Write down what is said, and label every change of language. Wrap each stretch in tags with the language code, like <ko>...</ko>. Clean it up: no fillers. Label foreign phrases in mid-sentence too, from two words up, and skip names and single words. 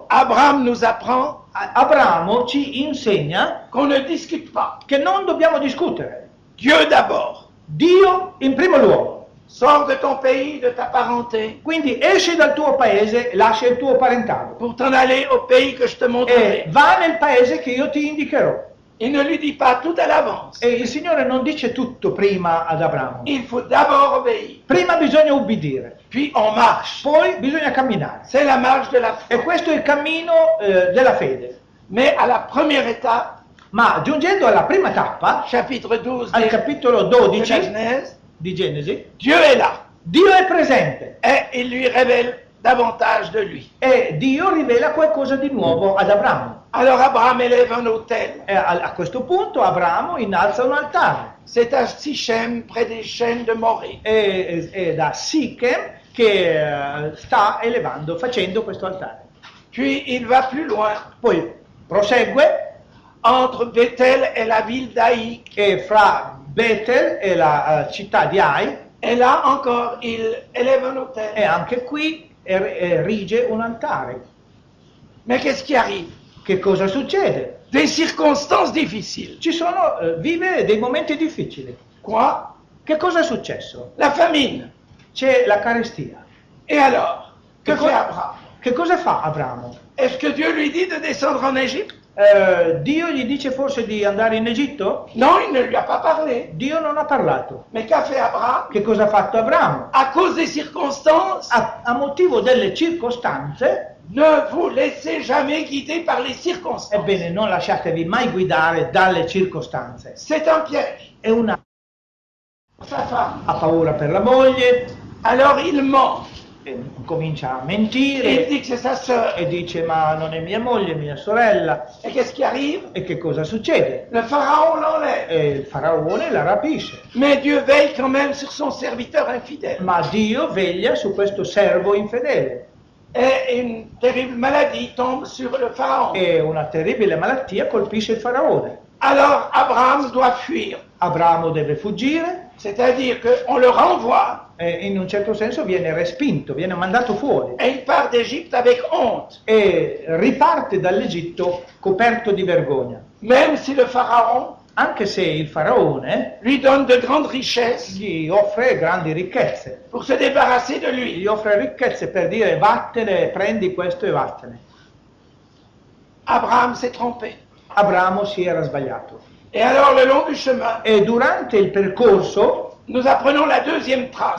<fr>Abraham nous apprend</fr> <it>Abramo ci insegna</it> <fr>qu'on ne discute pas.</fr> <it>che non dobbiamo discutere.</it> <fr>Dieu d'abord.</fr> <it>Dio in primo luogo.</it> <fr>Sors de ton pays, de ta parenté,</fr> <it>Quindi esci dal tuo paese, lascia il tuo parentado</it> <fr>pour t'en aller au pays que je te</fr> <it>e</it> <fr>montrerai.</fr> <it>va nel paese che io ti indicherò.</it> <fr>Il ne lui dit pas tout à l'avance.</fr> <it>E il Signore non dice tutto prima ad Abramo.</it> <fr>Il faut d'abord obéir,</fr> <it>Prima bisogna ubbidire,</it> <fr>puis on marche.</fr> <it>poi bisogna camminare.</it> <fr>C'est la marche de la</fr> <it>E</it> <fr>foi.</fr> <it>questo è il cammino della fede.</it> <fr>Mais à la première étape,</fr> <it>Ma giungendo alla prima tappa,</it> <fr>chapitre 12</fr> <it>al capitolo</it> <fr>de la 12 Genèse,</fr> <it>di Genesi,</it> <fr>Dieu est là</fr> <it>Dio è presente</it> <fr>et il lui révèle davantage de lui.</fr> <it>e Dio rivela qualcosa di nuovo ad Abramo.</it> <fr>Alors Abraham élève un autel.</fr> <it>E a questo punto Abramo innalza un altare.</it> <fr>C'est à Sichem, près des chênes de Morée.</fr> <it>È da Sichem che sta facendo questo altare.</it> <fr>Puis il va plus loin,</fr> <it>Poi prosegue</it> <fr>entre Bethel et la ville d'Aï.</fr> <it>e fra Bethel e la città di Ai,</it> <fr>Et là encore, il élève un autel.</fr> <it>e anche qui erige un altare.</it> <fr>Mais qu'est-ce qui arrive?</fr> <it>Che cosa succede?</it> <fr>Des circonstances difficiles.</fr> <it>Vive dei momenti difficili.</it> <fr>Quoi?</fr> <it>Che cosa è successo?</it> <fr>La famine.</fr> <it>C'è la carestia.</it> <fr>Et alors, que</fr> <it>Che</it> <fr>fait</fr> <it>co-</it> <fr>Abraham?</fr> <it>Che cosa fa Abramo?</it> <fr>Est-ce que Dieu lui dit de descendre en Égypte?</fr> <it>Dio gli dice forse di andare in Egitto?</it> <fr>Non, il ne lui a pas parlé.</fr> <it>Dio non ha parlato.</it> <fr>Mais qu'a fait Abraham?</fr> <it>Che cosa ha fatto Abramo?</it> <fr>À cause des circonstances,</fr> <it>A motivo delle circostanze,</it> <fr>ne vous laissez jamais guider par les circonstances.</fr> <it>ebbene non lasciatevi mai guidare dalle circostanze.</it> <fr>C'est un piège.</fr> <it>È una</it> <fr>Sa femme.</fr> <it>ha paura per la moglie,</it> <fr>Alors il ment.</fr> <it>comincia a</it> <fr>Et il</fr> <it>mentire</it> <fr>dit que c'est sa sœur.</fr> <it>e dice ma non è mia moglie, è mia sorella.</it> <fr>Et qu'est-ce qui arrive?</fr> <it>E che cosa succede?</it> <fr>Le pharaon l'enlève.</fr> <it>E il faraone la rapisce.</it> <fr>Mais Dieu veille quand même sur son serviteur infidèle.</fr> <it>Ma Dio veglia su questo servo infedele</it> <fr>Et une terrible maladie tombe sur le pharaon.</fr> <it>e una terribile malattia colpisce il faraone.</it> <fr>Alors Abraham doit fuir.</fr> <it>Abramo deve fuggire</it> <fr>C'est-à-dire qu'on le renvoie</fr> <it>e in un certo senso viene respinto, viene mandato fuori</it> <fr>et il part d'Égypte avec honte.</fr> <it>e riparte dall'Egitto coperto di vergogna.</it> <fr>Même si le pharaon</fr> <it>Anche se il faraone</it> <fr>lui donne de grandes richesses</fr> <it>gli offre grandi ricchezze,</it> <fr>pour se débarrasser de lui.</fr> <it>gli offre ricchezze per dire vattene, prendi questo e vattene.</it> <fr>Abraham s'est trompé.</fr> <it>Abramo si era sbagliato.</it> <fr>Et alors le long du chemin,</fr> <it>E durante il percorso</it> <fr>nous apprenons la deuxième trace.</fr>